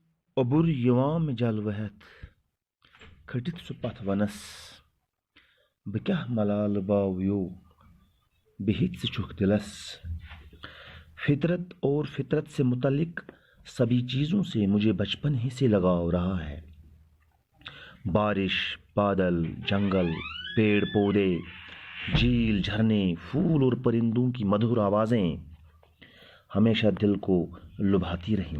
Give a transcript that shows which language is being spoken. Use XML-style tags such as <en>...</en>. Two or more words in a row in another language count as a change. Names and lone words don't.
<ks>اوبُر یِوان مےٚ جلوٕ ہٮ۪تھ کھٔٹِتھ سُہ پتھ ونس بہٕ کیٛاہ ملالہٕ باوٕیو بِہِتھ ژٕ چھُکھ دِلس</ks> <ur>فطرت اور فطرت سے متعلق سبھی چیزوں سے مجھے بچپن ہی سے لگاؤ رہا ہے. بارش، بادل، جنگل، پیڑ پودے، جھیل، جھرنے، پھول اور پرندوں کی مدھر آوازیں ہمیشہ دل کو لبھاتی رہیں.</ur>